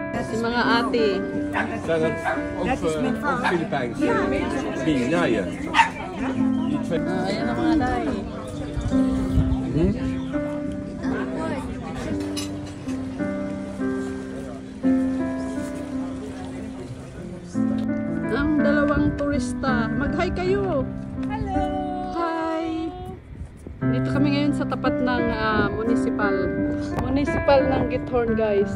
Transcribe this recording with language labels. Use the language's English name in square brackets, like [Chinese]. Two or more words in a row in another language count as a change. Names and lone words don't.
[Filipino] Si mga ate. [Dutch] Zijn dat ook Filipijnse die naaien? [Filipino] Ayan ang mga day. Ang dalawang turista. Mag-hi kayo. [English] Hello! Hi! [Filipino] Dito kami ngayon sa tapat ng municipal ng Githorn, guys.